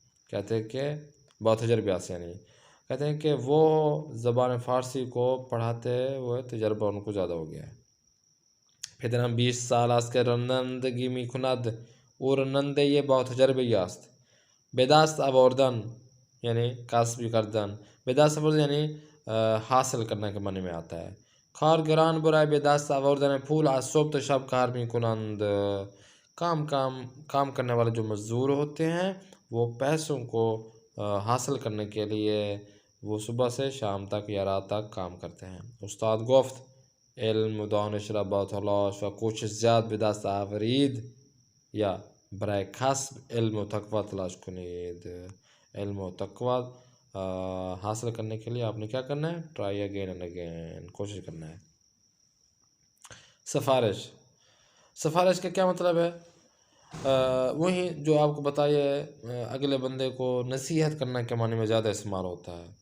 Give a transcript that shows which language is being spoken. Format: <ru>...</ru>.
<ur>کہتے ہیں کہ بہت تجربیات سے، یعنی کہتے ہیں کہ وہ زبان فارسی کو پڑھاتے ہوئے تجربہ ان کو زیادہ ہو گیا ہے.</ur> <fa>پدرم 20 سال است که رانندگی میکند. او راننده با تجربه است. به دست آوردن یعنی کسب کردن، به دست آوردن یعنی</fa> <ur>حاصل کرنے کے معنی میں آتا ہے.</ur> <fa>کارگران برای به دست آوردن پول از صبح تا شب کار میکنند.</fa> <ur>کام کرنے والے جو مزدور ہوتے ہیں وہ پیسوں کو حاصل کرنے کے لیے وہ صبح سے شام تک یا رات تک کام کرتے ہیں.</ur> <fa>استاد گفت علم و دانش را با تلاش و کوشش زیاد به دست آورید، یا برای کسب علم و تقوی تلاش کنید.</fa> <ur>علم و تقوی حاصل کرنے کے لیے آپ نے کیا کرنا ہے؟</ur> <en>try again and again,</en> <ur>کوشش کرنا ہے. سفارش کا کیا مطلب ہے؟ وہی جو آپ کو بتائیے، اگلے بندے کو نصیحت کرنے کے معنی میں زیادہ استعمال ہوتا ہے.</ur>